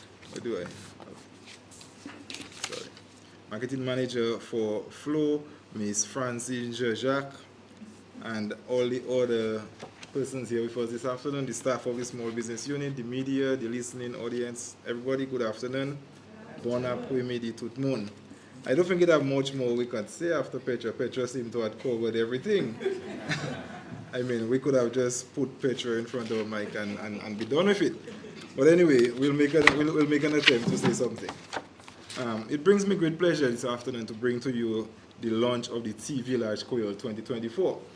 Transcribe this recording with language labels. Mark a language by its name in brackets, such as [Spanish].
[English] What do I? Sorry. Marketing manager for Flow, Ms. Francine Jacques, and all the other persons here with us this afternoon, the staff of the small business unit, the media, the listening audience, everybody, good afternoon. [French] Bon après-midi tout le monde. [English] I don't think it have much more we can say after Petra. Petra seemed to have covered everything. I mean, we could have just put Petra in front of a mic and be done with it. But anyway, we'll make an attempt to say something. It brings me great pleasure this afternoon to bring to you the launch of the T Vilaj Kweyol 2024.